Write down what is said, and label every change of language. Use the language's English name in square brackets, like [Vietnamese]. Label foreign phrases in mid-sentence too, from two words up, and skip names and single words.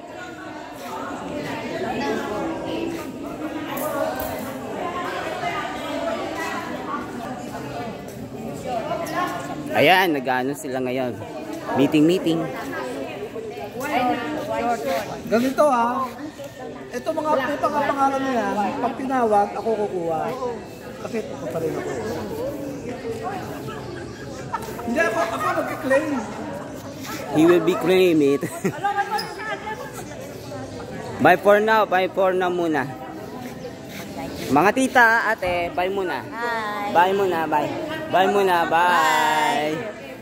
[Filipino] Ayan, nag-ano sila ngayon. Meeting. Ganito ha. Ito mga putang ang pangalan na yan. Pag tinawag, ako kukuha. Bakit ako pa rin ako? Hindi ako mag-claim. [English] He will be claim it. Bye for now. Bye for now [Filipino] muna. Mga tita, ate, bye muna. Bye muna, bye. Bye muna, bye.